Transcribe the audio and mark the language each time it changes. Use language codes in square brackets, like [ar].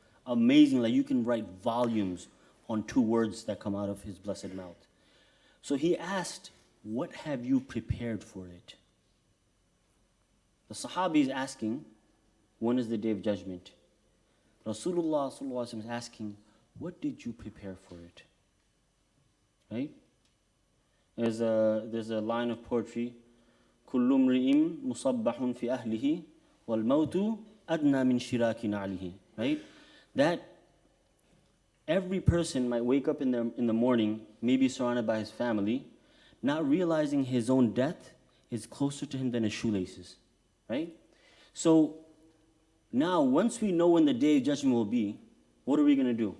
[en] Amazing, like you can write volumes on 2 words that come out of his blessed mouth. So he asked, what have you prepared for it? The Sahabi is asking, when is the Day of Judgment? Rasulullah sallallahu alaihi wasallam is asking, what did you prepare for it? right? There's a line of poetry, [ar] كل امرئ مصبح في أهله والموت أدنى من شراك نعله, right? [en] That every person might wake up in the morning, maybe surrounded by his family, not realizing his own death is closer to him than his shoelaces, right? So now, once we know when the day of judgment will be, what are we going to do?